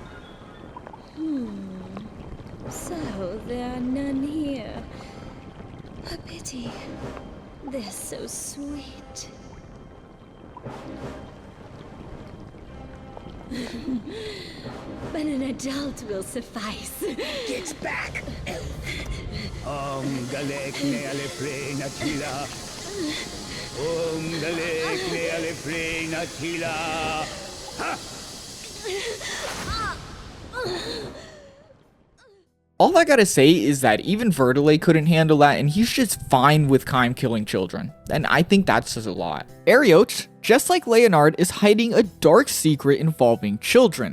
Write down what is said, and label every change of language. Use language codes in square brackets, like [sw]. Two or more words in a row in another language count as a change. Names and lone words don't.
[en] So there are none here. A pity. They're so sweet. But an adult will suffice. Get back, elf! Galek ne ale natila. Galek ne ale natila. All I gotta say is that even Vertile couldn't handle that, and he's just fine with Kaim killing children. And I think that says a lot. Arioch, just like Leonard, is hiding a dark secret involving children.